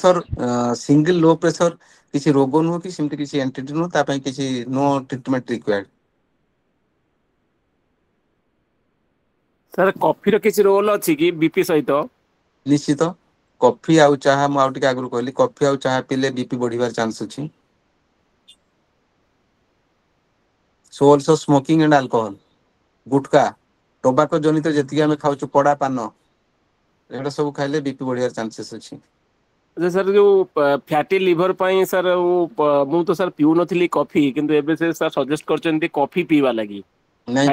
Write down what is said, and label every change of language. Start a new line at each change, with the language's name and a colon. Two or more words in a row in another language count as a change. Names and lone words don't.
English: pressure single low pressure
Odia: କିଛି ରୋଗ ନୁହଁ କି ସେମିତି କିଛି ଏଣ୍ଟିଟି ନୁହଁ ତା ପାଇଁ କିଛି
English: no treatment required
Odia: ସାର୍ କଫିର କିଛି ରୋଲ ଅଛି କି ବିପି ସହିତ? ନିଶ୍ଚିତ କଫି ଆଉ ଚାହା ମୁଁ ଆଉ ଟିକେ ଆଗରୁ କହିଲି କଫି ଆଉ ଚାହା ପିଇଲେ ବିପି ବଢିବାର ଚାନ୍ସ ଅଛି
English: so also smoking and alcohol
Odia: ଗୁଟକା ଟୋବାକୋ ଜନିତ ଯେତିକି ଆମେ ଖାଉଛୁ ପଡା ପାନ ଏଗୁଡା ସବୁ ଖାଇଲେ ବିପି ବଢିବାର ଚାନ୍ସେସ୍ ଅଛି ଆଚ୍ଛା ସାର୍ ଯୋଉ
English: fatty liver
Odia: ପାଇଁ ସାର୍ ମୁଁ ତ ସାର୍ ପିଉନଥିଲି କଫି କିନ୍ତୁ ଏବେ ସେ ସାର୍ ସଜେଷ୍ଟ କରିଛନ୍ତି କଫି ପିଇବା ଲାଗି ନାଇଁ